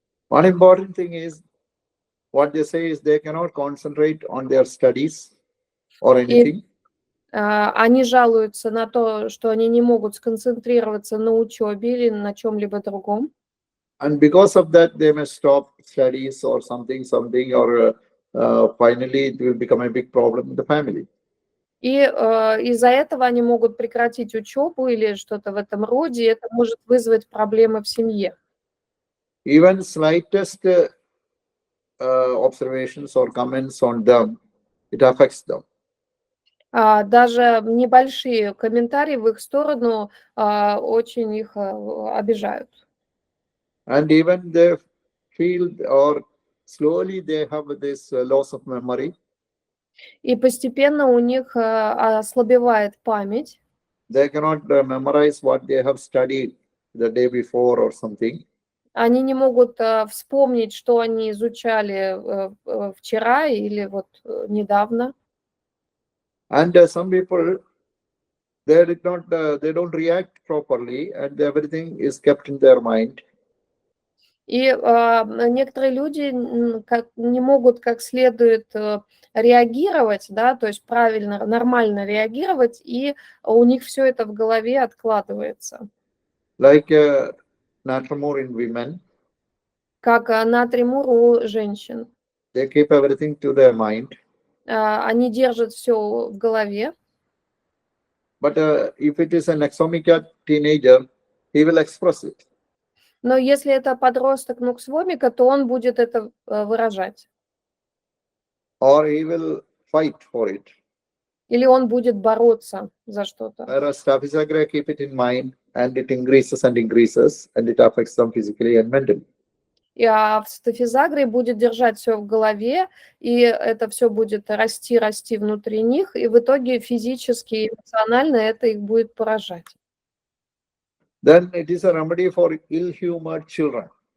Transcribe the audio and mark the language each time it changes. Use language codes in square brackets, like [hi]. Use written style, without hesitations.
[en] One important thing is, what they say is they cannot concentrate on their studies or anything. [ru] Они жалуются на то, что они не могут сконцентрироваться на учебе или на чем-либо другом. [en] And because of that, they may stop studies or something, or finally it will become a big problem in the family. [ru] И из-за этого они могут прекратить учебу или что-то в этом роде, и это может вызвать проблемы в семье. [en] Even slightest observations or comments on them, it affects them. [ru] Даже небольшие комментарии в их сторону очень их обижают. [en] And even they feel, or slowly they have this loss of memory. [ru] И постепенно у них ослабевает память. [en] They cannot memorize what they have studied the day before or something. [ru] Они не могут вспомнить, что они изучали вчера или вот недавно. [en] And some people, they don't react properly, and everything is kept in their mind. [ru] И некоторые люди не могут как следует реагировать, да, то есть правильно, нормально реагировать, и у них все это в голове откладывается. [en] Like natrimur in women. [ru] Как натримур у женщин. [en] They keep everything to their mind. [ru] Они держат все в голове. [en] But if it is an exomica teenager, he will express it. [ru] Но если это подросток нуксвомика, то он будет это выражать. [en] Or he will fight for it. [ru] Или он будет бороться за что-то. [en] Whereas Staphysagria keep it in mind, and it increases, and it affects them physically and mentally. [ru] И в стафизагрии будет держать все в голове, и это все будет расти внутри них, и в итоге физически и эмоционально это их будет поражать. [en] Then it is a remedy for ill-humored children.